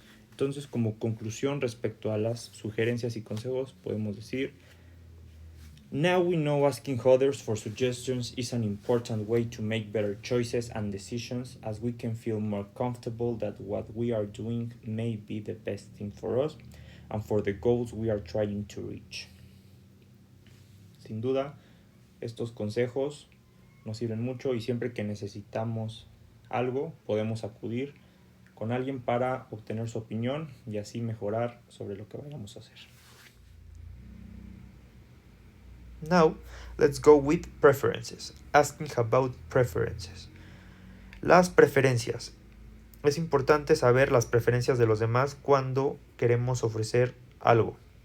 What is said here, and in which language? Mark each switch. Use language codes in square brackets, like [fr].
[es] Entonces, como conclusión respecto a las sugerencias y consejos, podemos decir: [en] Now we know asking others for suggestions is an important way to make better choices and decisions, as we can feel more comfortable that what we are doing may be the best thing for us and for the goals we are trying to reach. [es] Sin duda, estos consejos nos sirven mucho y siempre que necesitamos algo, podemos acudir con alguien para obtener su opinión y así mejorar sobre lo que vayamos a hacer. [en] Now, let's go with preferences. Asking about preferences. [es] Las preferencias. Es importante saber las preferencias de los demás cuando queremos ofrecer algo.